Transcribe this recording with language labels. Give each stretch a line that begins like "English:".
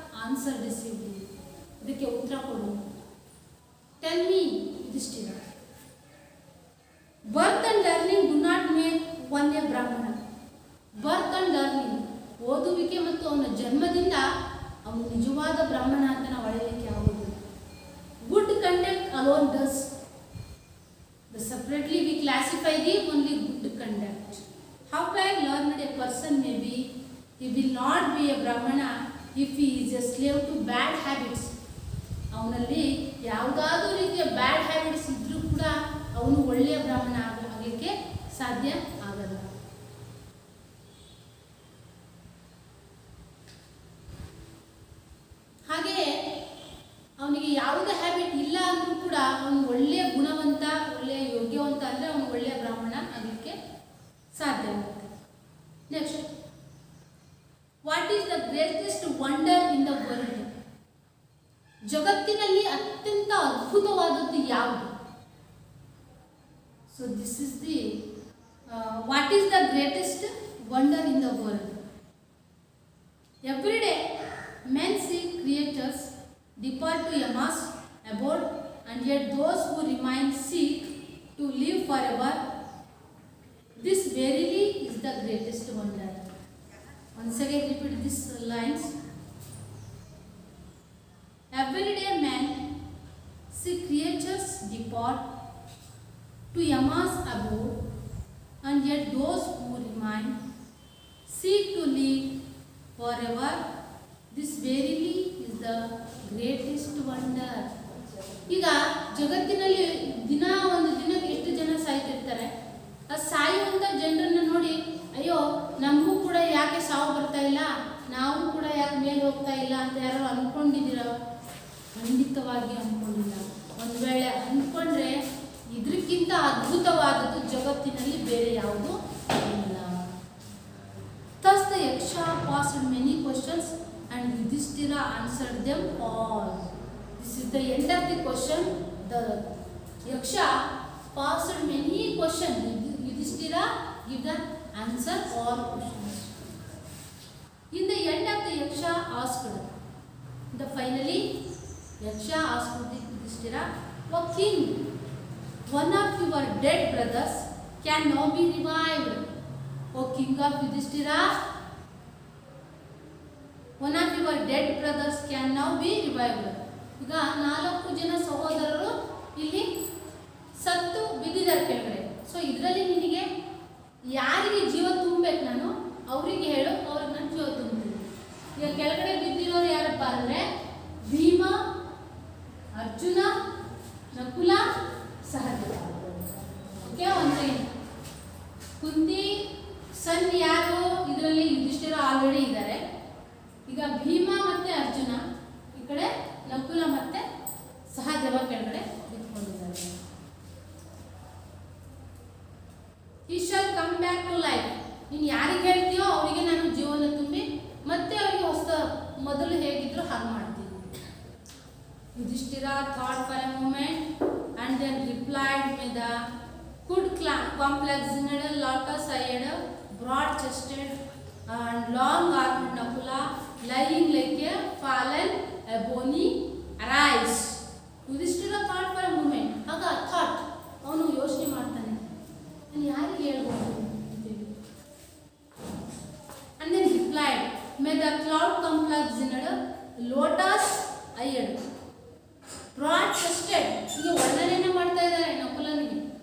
English: answer received,
Kannada: ಇದಕ್ಕೆ ಉತ್ತರ ಕೊಡು.
English: Tell me Yudhishthira. Birth and learning do not make one a brahmana. Birth and learning,
Kannada: ಓದುವಿಕೆ ಮತ್ತು ಅವನ ಜನ್ಮದಿಂದ ಅವನು ನಿಜವಾದ ಬ್ರಾಹ್ಮಣ ಅಂತ ನಾವು ಅಳೆಯಲಿಕ್ಕೆ ಆಗುವುದಿಲ್ಲ.
English: Good conduct alone does. Separately we classify the only good conduct. How well learned a person may be, he will not be a brahmana if he is a slave to bad habits.
Kannada: ಅವನಲ್ಲಿ ಯಾವುದಾದ್ರೂ ರೀತಿಯ bad habits ಇದ್ರೂ ಕೂಡ ಅವನು ಒಳ್ಳೆಯ ಬ್ರಾಹ್ಮಣ ಆಗಲಿಕ್ಕೆ ಸಾಧ್ಯ ಆಗಲ್ಲ. ಹಾಗೆಯೇ ಅವನಿಗೆ ಯಾವುದೇ ಹ್ಯಾಬಿಟ್ ಇಲ್ಲ ಅಂದ್ರೂ ಕೂಡ ಅವನು ಒಳ್ಳೆಯ ಗುಣವಂತ, ಒಳ್ಳೆಯ ಯೋಗ್ಯವಂತ ಅಂದರೆ ಅವನು ಒಳ್ಳೆಯ ಬ್ರಾಹ್ಮಣ ಆಗಲಿಕ್ಕೆ ಸಾಧ್ಯ ಆಗುತ್ತೆ.
English: Next, what is the greatest wonder in the world?
Kannada: ಜಗತ್ತಿನಲ್ಲಿ ಅತ್ಯಂತ ಅದ್ಭುತವಾದದ್ದು ಯಾವುದು?
English: So this is the what is the greatest wonder in the world. Every day men see creatures depart to Yama's abode, and yet those who remain seek to live forever. This verily is the greatest wonder. Once again repeat these lines. Every day men see creatures depart to Yama's abode, and yet those who remain seek to live forever. This verily is the greatest wonder.
Kannada: ಈಗ ಜಗತ್ತಿನಲ್ಲಿ ಒಂದು ದಿನಕ್ಕೆ ಎಷ್ಟು ಜನ ಸಾಯ್ತಿರ್ತಾರೆ. ಆ ಸಾಯುವಂಥ ಜನರನ್ನು ನೋಡಿ, ಅಯ್ಯೋ ನಮಗೂ ಕೂಡ ಯಾಕೆ ಸಾವು ಬರ್ತಾ ಇಲ್ಲ, ನಾವು ಕೂಡ ಯಾಕೆ ಮೇಲೆ ಹೋಗ್ತಾ ಇಲ್ಲ ಅಂತ ಯಾರು ಅಂದ್ಕೊಂಡಿದ್ದೀರ? ಖಂಡಿತವಾಗಿ ಅಂದ್ಕೊಂಡಿಲ್ಲ. ಒಂದು ವೇಳೆ ಅಂದ್ಕೊಂಡ್ರೆ ಇದಕ್ಕಿಂತ ಅದ್ಭುತವಾದದ್ದು ಜಗತ್ತಿನಲ್ಲಿ ಬೇರೆ ಯಾವುದು ಇಲ್ಲ.
English: Thus the Yaksha asked many questions and Yudhishthira answered them all. This is the end of the question. The Yaksha asked many questions. Yudhishthira give the answer all questions. In the end of the Yaksha asked, finally Yaksha asked Yudhishthira, "O king, one of your dead brothers can now be revived." O king of Yudhishthira, one of your dead brothers can now be revived.
Kannada: ಈಗ 4 ಜನ ಸಹೋದರರು ಇಲ್ಲಿ ಸತ್ತು ಬಿದ್ದಿದ್ದಾರೆ ಕೆಳಗಡೆ. So ಇದರಲ್ಲಿ ನಿನಗೆ ಯಾರಿಗೆ ಜೀವ ತುಂಬಬೇಕು ನಾನು ಅವರಿಗೆ ಹೇಳು, ಅವ್ರಿಗೆ ನಾನು ಜೀವ ತುಂಬ್ತೀನಿ. ಈಗ ಕೆಳಗಡೆ ಬಿದ್ದಿರೋರು ಯಾರಪ್ಪ ಅಂದರೆ ಭೀಮ, ಅರ್ಜುನ, ನಕುಲ, ಸಹದೇವ. ಓಕೆ, ಒಂದು ಕುಂತಿ ಸನ್ ಯಾರು ಇದರಲ್ಲಿ? ಯುಧಿಷ್ಠಿರ ಆಲ್ರೆಡಿ ಇದ್ದಾರೆ. ಈಗ ಭೀಮ ಮತ್ತೆ ಅರ್ಜುನ, ಈ ಕಡೆ ನಕುಲ ಮತ್ತೆ ಸಹದೇವ ಕೆಳಗಡೆ ನಿಂತ್ಕೊಂಡಿದ್ದಾರೆ.
English: He shall come back to life.
Kannada: ನೀನು ಯಾರಿಗೆ ಹೇಳ್ತೀಯೋ ಅವರಿಗೆ ನಾನು ಜೀವನ ತುಂಬಿ ಮತ್ತೆ ಅವರಿಗೆ ಹೊಸ ಮೊದಲು ಹೇಗಿದ್ರು ಹಾಗೆ ಮಾಡ್ತೀನಿ.
English: Yudhishthira thought for a moment and then replied, "May the good complex-eyed, lotus-eyed, broad-chested and long-armed Nakula, lying like a fallen ebony, arise." Yudhishthira thought for a moment.
Kannada: ಆಗ ಥಾಟ್, ಅವನು ಯೋಚನೆ ಮಾಡ್ತಾನೆ, ನಾನು ಯಾರಿಗೆ ಹೇಳ್ಬೋದು ಅಂತೇಳಿ.
English: And then replied, "May the cloud complex-eyed, lotus-eyed, broad-chested."
Kannada: ಈಗ ವರ್ಣನೆಯನ್ನು ಮಾಡ್ತಾ ಇದ್ದಾರೆ ನಕುಲನಿಗೆ.